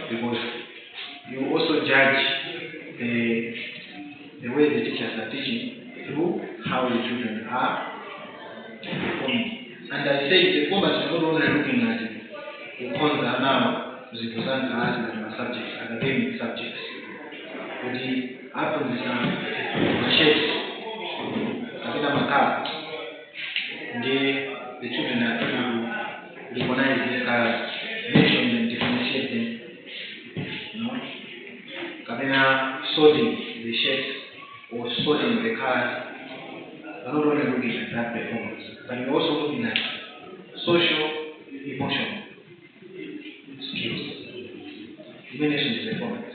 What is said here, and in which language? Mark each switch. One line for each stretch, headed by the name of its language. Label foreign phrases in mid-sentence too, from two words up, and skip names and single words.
English: Because you also judge the way the teachers are teaching through how the children are performing. And I say performance is not only looking at the content now, the subjects, academic subjects.
Nyanja: kuti aphunzitsa machines kapena makala, ndiye
English: the children are able to recognize these colors, mention them, differentiate them, you know, kapena sorting the shapes or sorting the colors. We're not only looking at that performance, but we're also looking at social, emotional skills, dimensions performance.